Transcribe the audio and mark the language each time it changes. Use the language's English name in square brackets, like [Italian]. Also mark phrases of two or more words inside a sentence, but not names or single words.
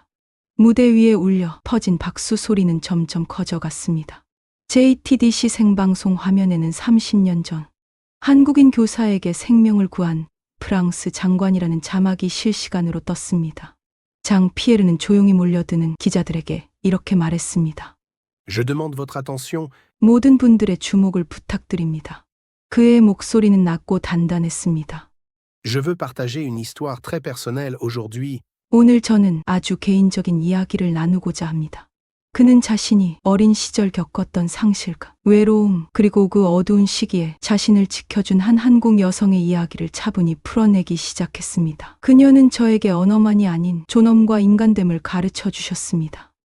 [Korean] 무대 위에 울려 퍼진 박수 소리는 점점 커져갔습니다. JTDC 생방송 화면에는 30년 전 한국인 교사에게 생명을 구한 프랑스 장관이라는 자막이 실시간으로 떴습니다. 장 피에르는 조용히 몰려드는 기자들에게 이렇게 말했습니다. [French] Je demande votre attention. [Korean] 모든 분들의 주목을 부탁드립니다. 그의 목소리는 낮고 단단했습니다. [French] Je veux partager une histoire très personnelle aujourd'hui. [Korean] 오늘 저는 아주 개인적인 이야기를 나누고자 합니다. 그는 자신이 어린 시절 겪었던 상실감, 외로움, 그리고 그 어두운 시기에 자신을 지켜준 한 한국 여성의 이야기를 차분히 풀어내기 시작했습니다. 그녀는 저에게 언어만이 아닌 존엄과 인간됨을 가르쳐 주셨습니다.